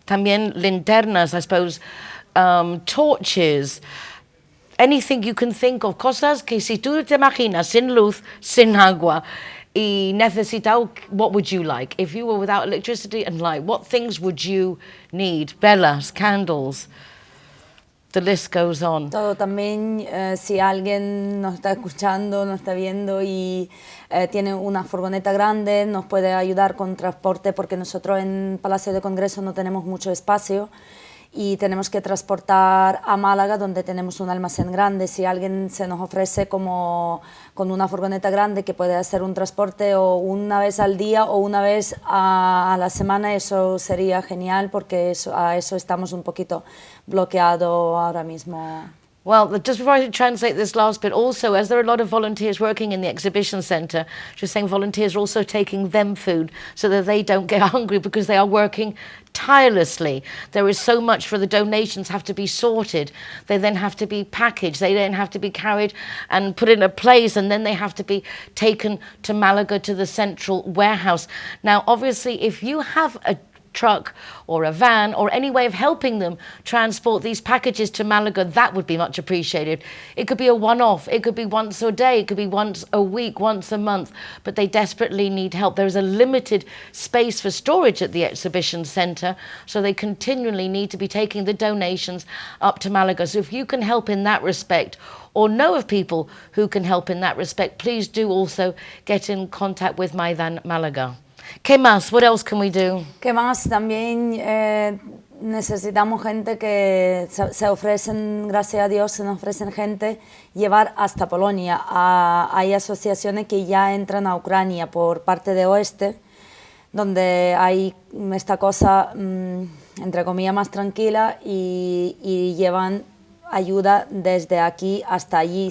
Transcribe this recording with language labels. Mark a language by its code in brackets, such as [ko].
[es] También linternas, [en] I suppose, torches, anything you can think of, [es] cosas que si tú te imaginas sin luz, sin agua, y necesitado, [en] what would you like? If you were without electricity and light, what things would you need? Velas, candles. The list goes on. [es] Todo también, si alguien nos está escuchando, nos está viendo y tiene una furgoneta grande, nos puede ayudar con transporte, porque nosotros en Palacio de Congreso no tenemos mucho espacio y tenemos que transportar a Málaga, donde tenemos un almacén grande. Si alguien se nos ofrece como con una furgoneta grande que puede hacer un transporte o una vez al día o una vez a la semana, eso sería genial, porque a eso estamos un poquito bloqueados ahora mismo. [en] Well, just before I translate this last bit, also, as there are a lot of volunteers working in the exhibition centre, just saying volunteers are also taking them food so that they don't get hungry, because they are working tirelessly. There is so much for the donations have to be sorted. They then have to be packaged. They then have to be carried and put in a place, and then they have to be taken to Malaga to the central warehouse. Now, obviously, if you have a truck or a van or any way of helping them transport these packages to Malaga, that would be much appreciated. It could be a one-off, it could be once a day, it could be once a week, once a month, but they desperately need help. There is a limited space for storage at the exhibition centre, so they continually need to be taking the donations up to Malaga. So if you can help in that respect, or know of people who can help in that respect, please do also get in contact with Maydan Malaga. [es] ¿Qué más? [en] What else can we do? [es] ¿Qué más? También necesitamos gente que se ofrecen, gracias a Dios, se nos ofrecen gente llevar hasta Polonia. Hay asociaciones que ya entran a Ucrania por parte de oeste, donde hay esta cosa, entre comillas, más tranquila, y llevan ayuda desde aquí hasta allí.